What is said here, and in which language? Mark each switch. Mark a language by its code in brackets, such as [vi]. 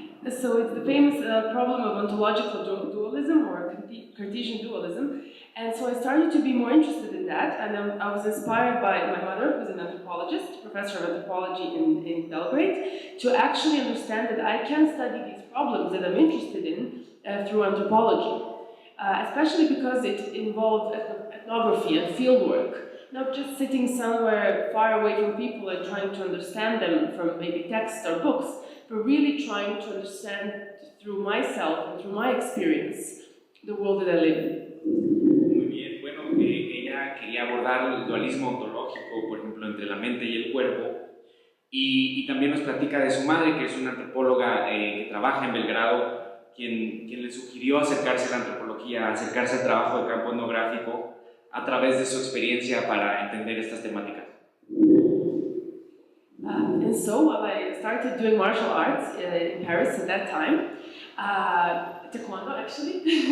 [en] So it's the famous problem of ontological dualism or Cartesian dualism, and so I started to be more interested in that, and I was inspired by my mother, who's an anthropologist, professor of anthropology in Belgrade, to actually understand that I can study these problems that I'm interested in through anthropology, especially because it involved ethnography and fieldwork. Not just sitting somewhere far away from people and trying to understand them from maybe text or books, but really trying to understand through myself and through my experience the world that I live in. [es] Muy bien, bueno, ella quería abordar el dualismo ontológico, por ejemplo, entre la mente y el cuerpo, y también nos platica de su madre, que es una antropóloga que trabaja en Belgrado, quien le sugirió acercarse a la antropología, acercarse al trabajo de campo etnográfico, a través de su experiencia para entender estas temáticas. [en] And so I started doing martial arts in Paris at that time, taekwondo actually.